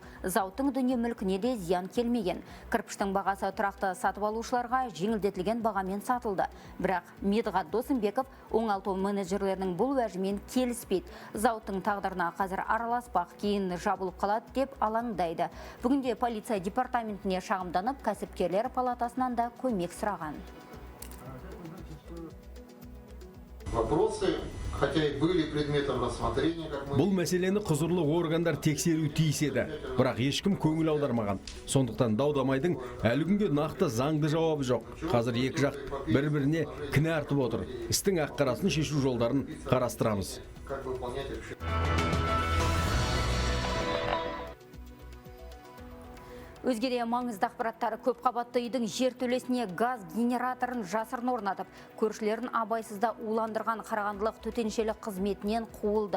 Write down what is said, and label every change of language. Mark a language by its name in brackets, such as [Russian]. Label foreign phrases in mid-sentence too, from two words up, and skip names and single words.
[Kazakh] Зауыттың дүние мүлкіне де зиян келмеген. Кірпіштің бағасы тұрақты сатып алушыларға жеңілдетілген бағамен сатылды. Бірақ Медғат Досымбеков оңалту менеджерлерінің бұл уәжімен келіспейді. Зауыттың тағдырына қазір араласпақ, кейін жабылып қалады деп алаңдайды. Бүгінде полиция департаментіне шағымданып, кәсіпкерлер палатасынан да көмек сұраған. [Russian] Вопросы, хотя и были предметом рассмотрения, как мы... [Kazakh] Бұл мәселені құзырлы органдар тексеру тиіс еді, бірақ ешкім көңіл аудармаған. Сондықтан дау-дамайдың әлі күнге нақты заңды жауабы жоқ. Қазір екі жақ бір-біріне кінә артып отыр. Істің ақ-қарасын шешу жолдарын қарастырамыз. Өзгеде маңызды ақпараттар: көп қабатты үйдің жертөлесіне газ генераторын жасырын орнатып, көршілерін абайсызда уландырған қарағандылық төтеншелік қызметінен қуылды.